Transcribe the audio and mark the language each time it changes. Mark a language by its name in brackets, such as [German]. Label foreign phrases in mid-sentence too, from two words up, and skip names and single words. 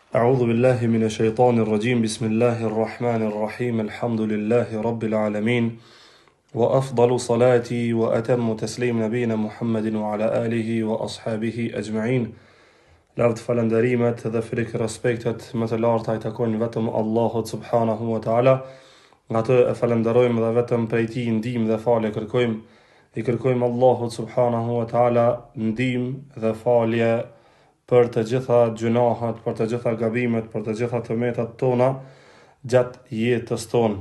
[Arabic] أعوذ بالله من الشيطان الرجيم بسم الله الرحمن الرحيم الحمد لله رب العالمين وأفضل صلاتي وأتم تسليم نبينا محمد وعلى آله وأصحابه أجمعين. [Albanian] Lavd falënderimet dhe frikë respektet më të larta I takojnë vetëm Allahut [Arabic] سبحانه وتعالى. [Albanian] Nga të e falenderojmë dhe vetëm prej Tij ndihmë dhe falje kërkojmë. I kërkojmë Allahut [Arabic] سبحانه وتعالى [Albanian] ndihmë dhe falje për të gjitha gjunahet, për të gjitha gabimet, për të gjitha tëmetat tona gjatë jetës tonë.